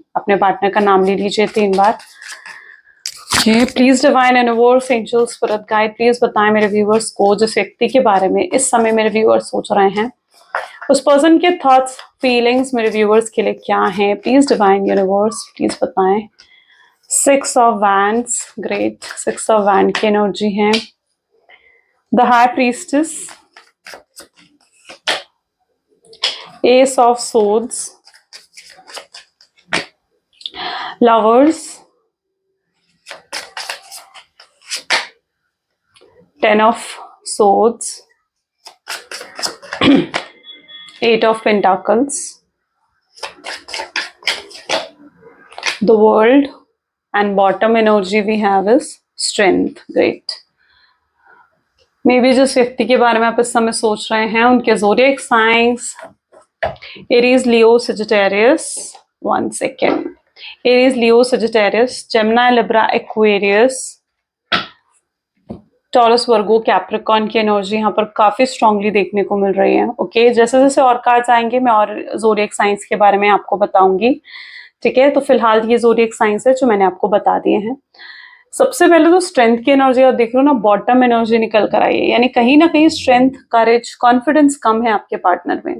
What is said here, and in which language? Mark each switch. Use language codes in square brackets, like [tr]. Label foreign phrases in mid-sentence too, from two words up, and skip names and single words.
[hi] अपने पार्टनर का नाम ले लीजिए 3 बार। [en] please divine universe, angels, spirit guide, please [hi] बताएं मेरे व्यूअर्स को जिस व्यक्ति के बारे में इस समय मेरे व्यूअर्स सोच रहे हैं, उस पर्सन के [en] thoughts feelings [hi] मेरे व्यूअर्स के लिए क्या हैं। [en] please divine universe please [hi] बताएं। [en] 6 of Wands, great. 6 of Wand [hi] की एनर्जी है। [en] The High Priestess, Ace of Swords, Lovers, 10 of Swords, 8 of Pentacles, the World, and bottom energy we have is Strength. Great. maybe [hi] जिस व्यक्ति के बारे में आप इस समय सोच रहे हैं उनके [en] zodiac signs [hi] Aries, Leo, Sagittarius. [en] 1 second. Aries, Leo, Sagittarius, Gemini, Libra, Aquarius, [hi] टॉरस, वर्गो, कैप्रिकॉर्न की एनर्जी यहाँ पर काफी स्ट्रांगली देखने को मिल रही है। ओके, जैसे जैसे और कार्ड्स आएंगे मैं और [en] zodiac signs [hi] के बारे में आपको बताऊंगी। ठीक है, तो फिलहाल ये [en] zodiac signs [hi] है जो मैंने आपको बता दिए हैं। सबसे पहले तो स्ट्रेंथ की एनर्जी आप देख रहे हो ना, [en] bottom energy [hi] निकल कर आई है, यानी कहीं ना कहीं [en] strength, courage, confidence [hi] कम है आपके पार्टनर में।